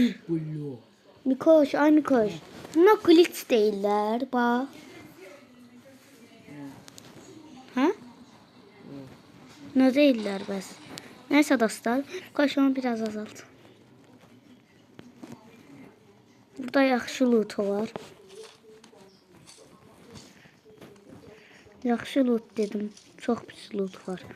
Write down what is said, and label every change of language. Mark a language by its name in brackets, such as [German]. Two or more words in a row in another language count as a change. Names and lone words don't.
[Azerbaijani] Bulu. Mikoş, ay Mikoş. Buna glitch deyirlər, bax. Hə? Ne değiller bəs. Neyse dostlar. [Turkish] Koş onu biraz azalt. [Azerbaijani] Burada yaxşı loot var. Yaxşı loot dedim. Çok pis loot var.